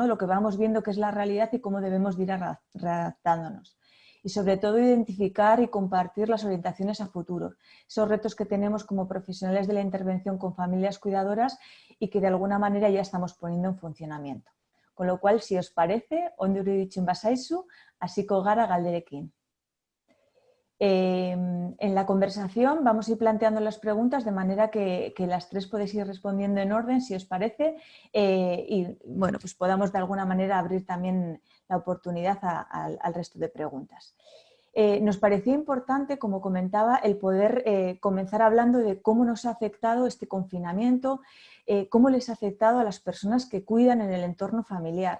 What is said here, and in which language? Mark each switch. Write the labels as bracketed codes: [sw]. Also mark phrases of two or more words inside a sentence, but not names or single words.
[es] Lo que vamos viendo que es la realidad y cómo debemos de ir adaptándonos. Y sobre todo identificar y compartir las orientaciones a futuro, esos retos que tenemos como profesionales de la intervención con familias cuidadoras y que de alguna manera ya estamos poniendo en funcionamiento. Con lo cual, si os parece, [eu] ondo iruditzen bazaizu, hasiko gara galderekin. [es] En la conversación vamos a ir planteando las preguntas de manera que las tres podéis ir respondiendo en orden, si os parece, y bueno, pues podamos de alguna manera abrir también la oportunidad al resto de preguntas. Nos parecía importante, como comentaba, el poder comenzar hablando de cómo nos ha afectado este confinamiento, cómo les ha afectado a las personas que cuidan en el entorno familiar.